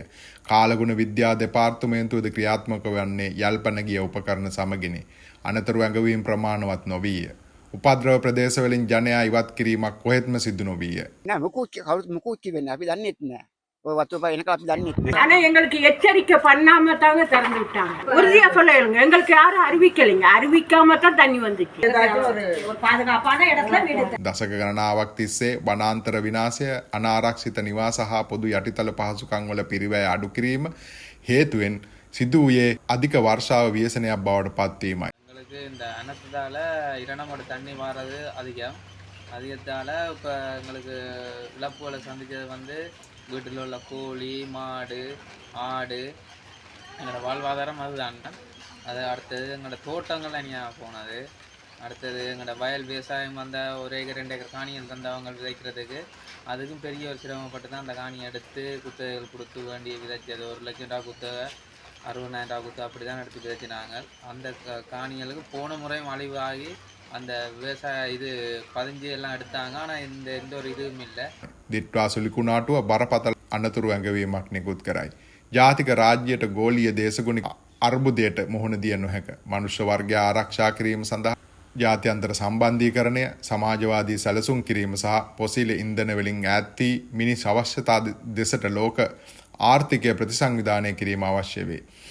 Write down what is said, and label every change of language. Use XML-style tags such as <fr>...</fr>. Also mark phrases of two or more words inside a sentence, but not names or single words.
<si>කාලගුණ විද්‍යා දෙපාර්තමේන්තුවද ක්‍රියාත්මක වන්නේ යල්පන ගිය උපකරණ සමගිනි. අනතුරු ඇඟවීම් ප්‍රමාණවත් නොවීය. උපද්‍රව ප්‍රදේශවලින් ජනයා ඉවත් කිරීමක් කොහෙත්ම සිදු නොවීය. නෑ කවුරුත් මුකුත් කිව්වෙන්නේ අපි දන්නෙත් නෑ. ඔය වතුපා එනකල් අපි දන්නෙත් නෑ.</si> <ta>ஆனா எங்களுக்கு எச்சரிக்கை பண்ணாம தாங்க திறந்து விட்டாங்க. உறுதியா சொல்லுங்க, எங்களுக்கு யாரும் அறிவிக்கலைங்க. அறிவிக்காம தான் தண்ணி வந்துச்சு. ஒரு பாதுகாப்பான இடத்துல வீடு.</ta> <si>දශක ගණනාවක් තිස්සේ වනාන්තර විනාශය, අනාරක්ෂිත නිවාස හා පොදු යටිතල පහසුකම් වල පිරිවැය අඩු කිරීම හේතුවෙන් සිදු වූයේ අධික වර්ෂාව ව්‍යසනයක් බවට පත්වීමයි.</si> <ta>எங்களுக்கு இந்த அனர்த்தத்தால் இரணமோட தண்ணி மாறது அதிகத்தால் இப்போ எங்களுக்கு இழப்புகளை சந்தித்தது வந்து வீட்டில் உள்ள கோழி மாடு ஆடு எங்களோட வாழ்வாதாரம் அதுதான். அது அடுத்தது எங்களோட தோட்டங்கள் தனியாக போனது. அடுத்தது எங்களோட வயல் விவசாயம் வந்த 1 ஏக்கர் 2 ஏக்கர் காணிகள் தந்தவங்க விதைக்கிறதுக்கு அதுக்கும் பெரிய ஒரு சிரமப்பட்டு தான் அந்த காணியை எடுத்து குத்தகைகள் கொடுத்து வேண்டிய விதைச்சது. 1 லட்சம் ரூபா குத்தகை 60,000 குத்து அப்படி தான் எடுத்து விதைச்சினாங்க. அந்த காணிகளுக்கு போன முறையும் அழிவாகி அந்த விவசாய இது பதிஞ்சு எல்லாம் எடுத்தாங்க. ஆனால் எந்த ஒரு இதுவும் இல்லை.</ta> <si>දිට්වා සුලිකුණාටුව බරපතල අනතුරු ඇඟවීමක් නිකුත් කරයි. ජාතික රාජ්‍යයට ගෝලීය දේශගුණික අර්බුදයට මුහුණ දිය නොහැක. මනුෂ්‍ය වර්ගය ආරක්ෂා කිරීම සඳහා ජාත්‍යන්තර සම්බන්ධීකරණය, සමාජවාදී සැලසුම් කිරීම සහ පොසිල ඉන්ධන වලින් ඈත් වී මිනිස් අවශ්‍යතා දෙසට ලෝක ආර්ථිකය ප්‍රතිසංවිධානය කිරීම අවශ්‍ය වේ.</si>